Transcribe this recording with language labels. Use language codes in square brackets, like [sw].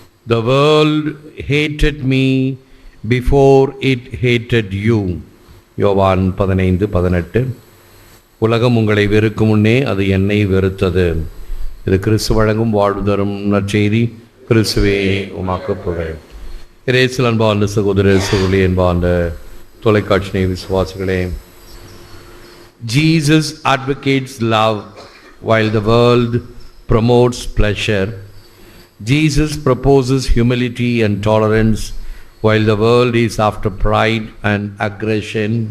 [en] The world hated me before it hated you. [ta] யோவான் 15:18. உலகம் உங்களை வெறுக்கும் முன்னே அது என்னை வெறுத்தது. இது கிறிஸ்து வழங்கும் வாழ்வு தரும் நற்செய்தி. கிறிஸ்துவே உமக்கு புகழ். இயேசுவில் அன்பார்ந்த சகோதர சகோதரி, அன்பார்ந்த தொலைக்காட்சி விசுவாசிகளே, [en] Jesus advocates love while the world promotes pleasure. Jesus proposes humility and tolerance while the world is after pride and aggression.